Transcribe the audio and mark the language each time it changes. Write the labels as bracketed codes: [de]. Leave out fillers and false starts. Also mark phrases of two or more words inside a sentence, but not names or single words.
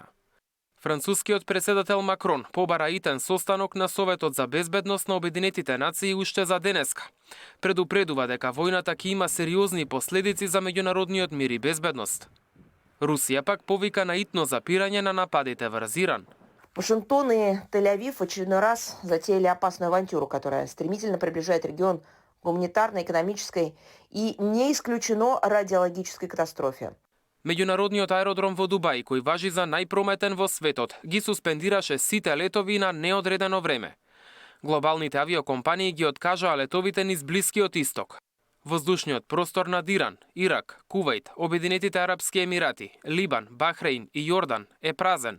[mk] Францускиот председател Макрон побара итен состанок на Советот за безбедност на Обединетите нации уште за денеска. Предупредува дека војната ќе има сериозни последици за меѓународниот мир и безбедност. Русија пак повика на итно запирање на нападите врз Иран. [ru] Вашингтон и Тель-Авив в очередной раз затеяли опасную авантюру, которая стремительно приближает регион к гуманитарной, экономической и не исключено радиологической катастрофе. [mk] Меѓународниот аеродром во Дубај, кој важи за најпрометен во светот, ги суспендираше сите летови на неодредено време. Глобалните авиокомпании ги откажаа летовите низ Блискиот Исток. Воздушниот простор над Иран, Ирак, Кувајт, Обединетите арапски емирати, Либан, Бахрейн и Јордан е празен.